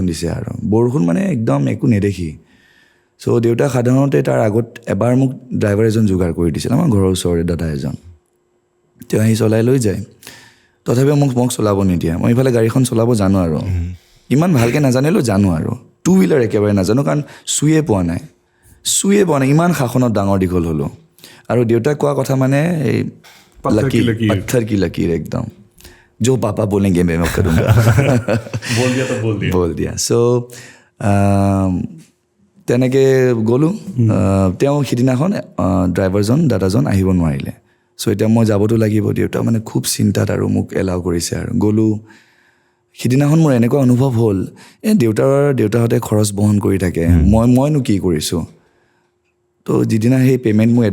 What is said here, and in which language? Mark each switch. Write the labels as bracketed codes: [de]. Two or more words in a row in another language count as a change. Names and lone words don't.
[as] দিছে আৰু বৰষুণ মানে একদম একো নেদেখি চ' দেউতা সাধাৰণতে তাৰ আগত এবাৰ মোক ড্ৰাইভাৰ এজন যোগাৰ কৰি দিছিল আমাৰ ঘৰৰ ওচৰৰে দাদা এজন তেওঁ আহি চলাই লৈ যায় তথাপিও মোক চলাব নিদিয়ে মই ইফালে গাড়ীখন চলাব জানো আৰু ইমান ভালকৈ নাজানিলেও জানো আৰু [en] two wheeler [as] একেবাৰে নাজানো কাৰণ চুয়ে পোৱা নাই ইমান শাসনত ডাঙৰ দীঘল হ'লোঁ আৰু দেউতাক কোৱা কথা মানে এই [hi] पत्थर की लकीर एकदम जो पापा बोलेंगे मैं करूँगा बोल दिया [as] চ' তেনেকৈ গ'লোঁ তেওঁ সিদিনাখন ড্ৰাইভাৰজন দাদাজন আহিব নোৱাৰিলে চ' এতিয়া মই যাবতো লাগিব দেউতা মানে খুব চিন্তাত আৰু মোক এলাউ কৰিছে আৰু গ'লোঁ সিদিনাখন মোৰ এনেকুৱা অনুভৱ হ'ল দেউতাহঁতে খৰচ বহন কৰি থাকে মইনো কি কৰিছোঁ তো যিদিনা সেই পে'মেণ্ট মোক